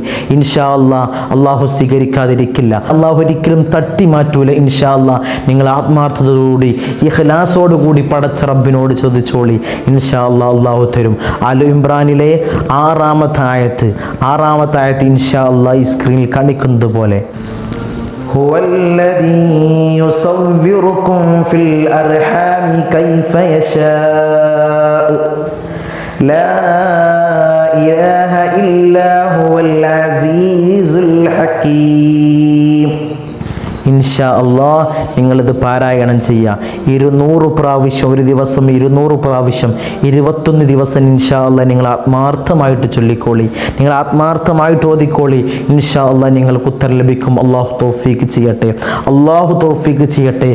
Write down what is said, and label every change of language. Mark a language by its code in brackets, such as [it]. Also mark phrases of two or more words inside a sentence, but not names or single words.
[ar] إن شاء الله [ml] അള്ളാഹു സ്വീകരിക്കാതിരിക്കില്ല, അള്ളാഹു ഒരിക്കലും തട്ടി മാറ്റൂല. [ar] إن شاء الله [ml] നിങ്ങൾ ആത്മാർത്ഥതയോടുകൂടി ഇഖ്ലാസോടുകൂടി പടച്ച റബ്ബിനോട് ചോദിച്ചോളി. [ar] إن شاء الله [ml] അള്ളാഹു തരും. ആലു ഇമ്രാനിലെ 6-ാമത്തെ ആയത്ത് [ar] إن شاء الله [ml] ഈ സ്ക്രീനിൽ കാണിക്കുന്നത് പോലെ [ar] هو الذي يصوركم في الأرحام كيف يشاء لا إله إلا هو العزيز الحكيم. إن شاء الله [ml] നിങ്ങളിത് പാരായണം ചെയ്യുക. 200 പ്രാവശ്യം, ഒരു ദിവസം 200 പ്രാവശ്യം, 21 ദിവസം [ar] إن شاء الله [ml] നിങ്ങൾ ആത്മാർത്ഥമായിട്ട് ചൊല്ലിക്കോളി, നിങ്ങൾ ആത്മാർത്ഥമായിട്ട് ഓതിക്കോളി. [ar] إن شاء الله [ml] നിങ്ങൾക്ക് ഉത്തരം ലഭിക്കും. അള്ളാഹു തൗഫീക്ക് ചെയ്യട്ടെ, അള്ളാഹു തൗഫീക്ക് ചെയ്യട്ടെ.